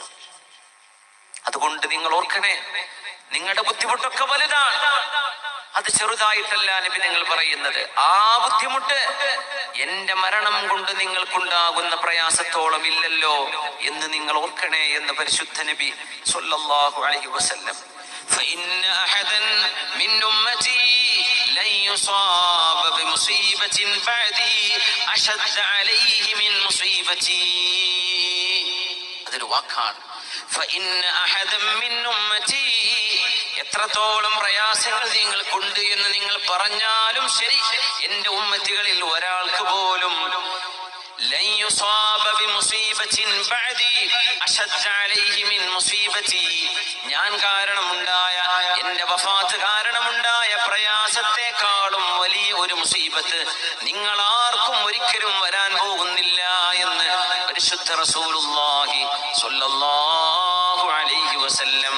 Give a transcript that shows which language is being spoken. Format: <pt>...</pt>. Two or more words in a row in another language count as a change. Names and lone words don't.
<ml>അതുകൊണ്ട് നിങ്ങൾ ഓർക്കണേ, നിങ്ങളുടെ ബുദ്ധിമുട്ടൊക്കെ വലുതാണ്. അത് ചെറുതായിട്ടല്ല നബി നിങ്ങൾ പറയുന്നത്. ആ ബുദ്ധിമുട്ട് എന്റെ മരണം കൊണ്ട് നിങ്ങൾക്കുണ്ടാകുന്ന പ്രയാസത്തോളം ഇല്ലല്ലോ എന്ന് നിങ്ങൾ ഓർക്കണേ എന്ന് പരിശുദ്ധ നബി</ml> <ar>صلى الله عليه وسلم. فإن أحدا من أمتي لن يصاب بمصيبة بعدي أشد عليه من مصيبتي.</ar> <ml>അതൊരു വാക്കാണ്.</ml> <ar>فإن أحدا من أمتي,</ar> <ml>എത്രത്തോളം പ്രയാസങ്ങൾ നിങ്ങൾക്കുണ്ട് എന്ന് നിങ്ങൾ പറഞ്ഞാലും ശരി, എന്റെ ഉമ്മത്തികളിൽ ഒരാൾക്ക് പോലും</ml> <ar>لن يصاب بمصيبة بعدي أشد عليه من مصيبتي,</ar> <ml>ഞാൻ കാരണമുണ്ടായ, എന്റെ വഫാത്ത് കാരണമുണ്ടായ പ്രയാസത്തെക്കാളും വലിയ ഒരു മുസീബത്ത് നിങ്ങൾ ആർക്കും ഒരിക്കലും വരാൻ പോകുന്നില്ല എന്ന് പരിശുദ്ധ</ml> <ar>رسول الله صلى الله عليه وسلم.</ar>